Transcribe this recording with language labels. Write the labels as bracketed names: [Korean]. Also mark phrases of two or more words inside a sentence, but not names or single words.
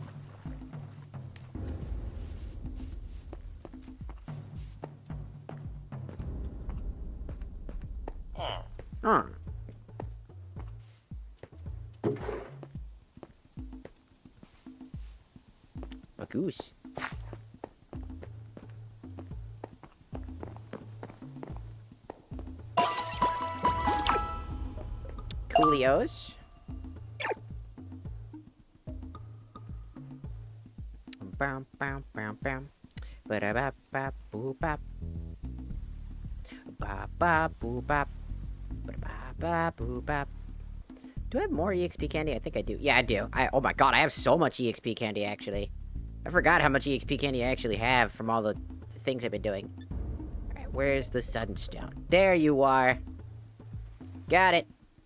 [English] Huh. A goose. Coolios. Bam, bam, bam, bam. Ba-da-ba-ba, boo-bop. Ba-ba-boo-bop. Ba-da-ba-ba, boo-bop. Do I have more EXP candy? I think I do. Yeah, I do. Oh my god, I have so much EXP candy, actually. I forgot how much EXP candy I actually have from all the things I've been doing. Alright, where's the sunstone? There you are. Got it.